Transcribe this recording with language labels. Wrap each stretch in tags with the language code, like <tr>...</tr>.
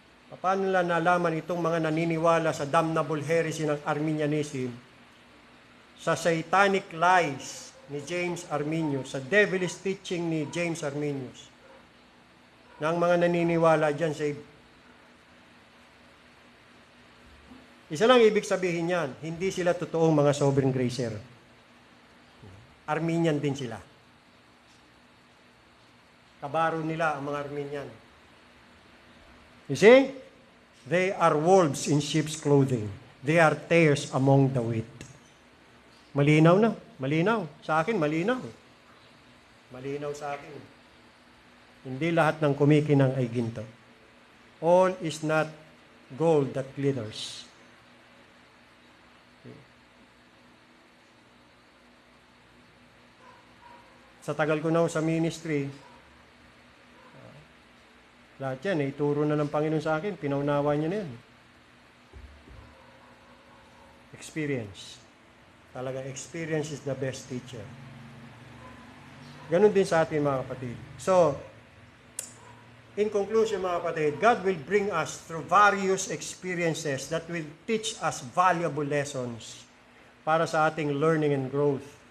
<tl>Paano nila nalaman itong mga naniniwala sa</tl> <en>damnable heresy</en> <tl>ng Arminianism, sa</tl> <en>satanic lies</en> <tl>ni James Arminius, sa</tl> <en>devilish teaching</en> <tl>ni James Arminius, na ang mga naniniwala dyan sa Isa lang ibig sabihin yan, hindi sila totoong mga sovereign gracer. Armenian din sila. Kabaro nila ang mga Armenian.</tl> <en>You see? They are wolves in sheep's clothing. They are tares among the wheat.</en> <tl>Malinaw na. Malinaw. Sa akin, malinaw. Malinaw sa akin. Hindi lahat ng kumikinang ay ginto.</tl> <en>All is not gold that glitters.</en> <tl>Sa tagal ko na sa ministry, lahat yan, ituro na ng Panginoon sa akin, pinaunawa niya na yan.</tl> <en>Experience.</en> <tl>Talaga,</tl> <en>experience is the best teacher.</en> <tl>Ganon din sa atin, mga kapatid.</tl> <en>So, in conclusion,</en> <tl>mga kapatid,</tl> <en>God will bring us through various experiences that will teach us valuable lessons</en> <tl>para sa ating</tl> <en>learning and growth.</en>